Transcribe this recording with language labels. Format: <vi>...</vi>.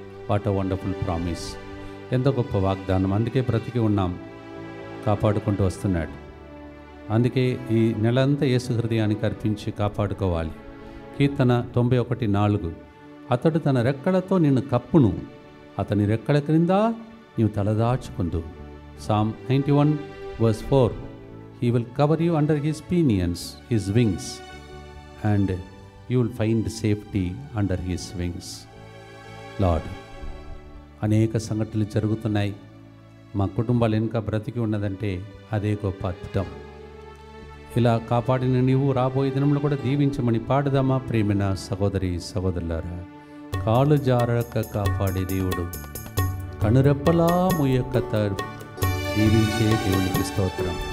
<en>What a wonderful promise.</en> <te>ఎంత గొప్ప వాగ్దానం. అందుకే బ్రతికి ఉన్నాం, కాపాడుకుంటూ వస్తున్నాడు. అందుకే ఈ నెలంతా యేసు హృదయానికి అర్పించి కాపాడుకోవాలి. కీర్తన 91:4, అతడు తన రెక్కలతో నిన్ను కప్పును, అతని రెక్కల క్రింద నీవు తలదాచుకుందు.</te> <en>Psalm 91:4, He will cover you under His pinions, His wings, and you will find safety under His wings.</en> <te>Lord, అనేక సంఘటనలు జరుగుతున్నాయి. మా కుటుంబాలు ఇంకా బ్రతికి ఉన్నదంటే అదే గొప్ప అద్భుతం. ఇలా కాపాడిన నీవు రాబోయే దినంలో కూడా దీవించమని పాడుదామా ప్రేమైన సహోదరి సహోదరులారా. కాలు జారక కాపాడే దేవుడు, కనురెప్పలా ముయ్యక దీవించే దేవునికి స్తోత్రం.</te>